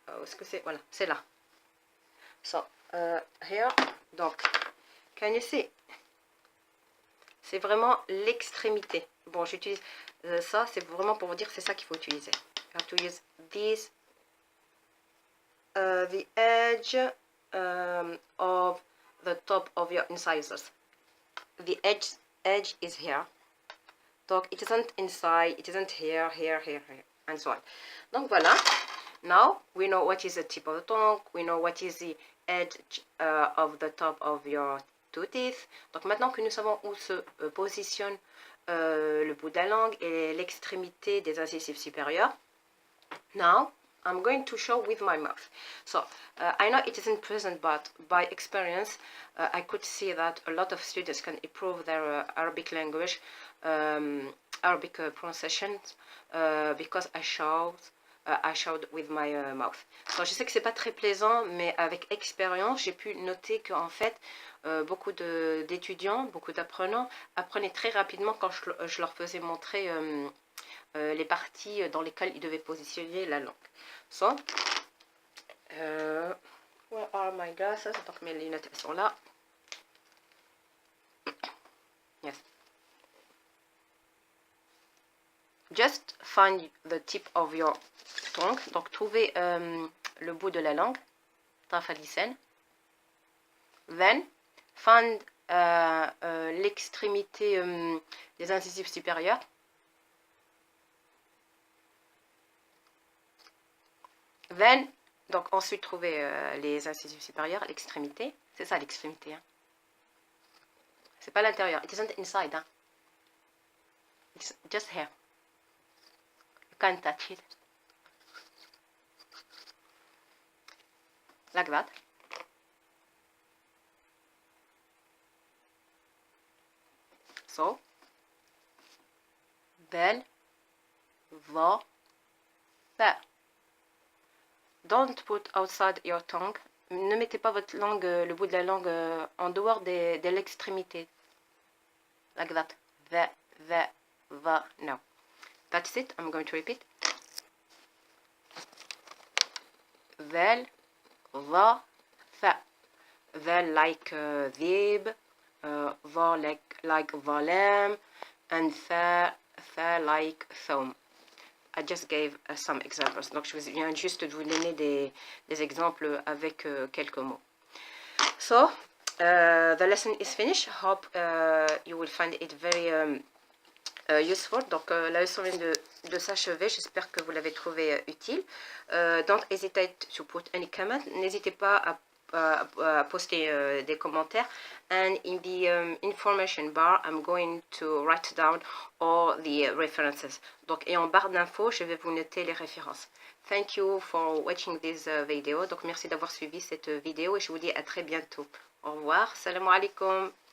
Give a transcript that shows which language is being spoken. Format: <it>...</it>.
<fr>Est-ce que c'est? Voilà, c'est là.</fr> <en>So, here,</en> <fr>donc,</fr> <en>can you see?</en> <fr>C'est vraiment l'extrémité. Bon, j'utilise ça, c'est vraiment pour vous dire que c'est ça qu'il faut utiliser.</fr> <en>You have to use this, the edge of the top of your incisors. The edge is here. Donc, it isn't inside, it isn't here, and so on. Donc, voilà. Now, we know what is the tip of the tongue. We know what is the edge of the top of your 2 teeth.</en> <fr>Donc maintenant que nous savons où se positionne le bout de la langue et l'extrémité des incisives supérieures,</fr> <en>now I'm going to show with my mouth. So I know it isn't present, but by experience I could see that a lot of students can improve their Arabic language, Arabic pronunciation, because I showed with my mouth.</en> <fr>So, je sais que c'est pas très plaisant, mais avec expérience, j'ai pu noter qu'en fait, beaucoup d'étudiants, beaucoup d'apprenants apprenaient très rapidement quand je leur faisais montrer les parties dans lesquelles ils devaient positionner la langue.</fr> <en>So, where are my glasses?</en> <fr>Donc mes lunettes elles sont là.</fr> <en>Yes. Just find the tip of your tongue.</en> <fr>Donc trouvez le bout de la langue.</fr> <ar>طرف اللسان.</ar> <en>Then find</en> <fr>l'extrémité des incisives supérieures. Then, donc ensuite trouvez les incisives supérieures, l'extrémité. C'est ça l'extrémité. Hein. C'est pas l'intérieur.</fr> <en>It isn't inside.</en> <fr>Hein.</fr> <en>It's just here. You can't touch it. Like that. So, bel, va, fa. Don't put outside your tongue.</en> <fr>Ne mettez pas votre langue, le bout de la langue en dehors de l'extrémité.</fr> <en>Like that. Va, va. No. That's it. I'm going to repeat. Vel, va, fa. Vel like dhib, va like valam, and fa like thumb. I just gave some examples.</en> <fr>Donc, je viens juste de vous donner des exemples avec quelques mots.</fr> <en>So, the lesson is finished. Hope you will find it very useful.</en> <fr>Donc, la leçon vient de s'achever. J'espère que vous l'avez trouvé utile.</fr> <en>Don't hesitate to put any comment.</en> <fr>N'hésitez pas à poster des commentaires.</fr> <en>And in the information bar, I'm going to write down all the references.</en> <fr>Donc, et en barre d'infos, je vais vous noter les références.</fr> <en>Thank you for watching this video.</en> <fr>Donc, merci d'avoir suivi cette vidéo et je vous dis à très bientôt. Au revoir.</fr> <ar>Salam alaikum.</ar>